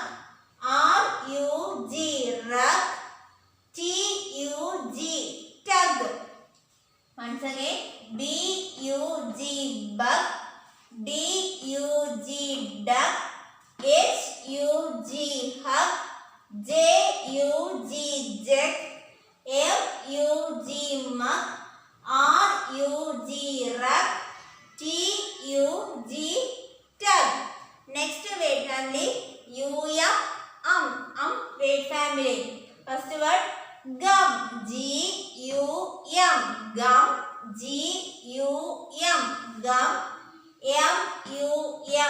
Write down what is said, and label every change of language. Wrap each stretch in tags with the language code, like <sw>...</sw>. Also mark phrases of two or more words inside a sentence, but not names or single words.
<en>R-U-G, rug. T-U-G, tug. Once again, B-U-G, bug. D-U-G, duck. H-U-G, hug. J-U-G, jug. M-U-G, mug. R-U-G, rug. T-U-G, tug. Next word family, U-M, word family. First word, gum. G-U-M, gum. G-U-M, gum. M-U-M,</en>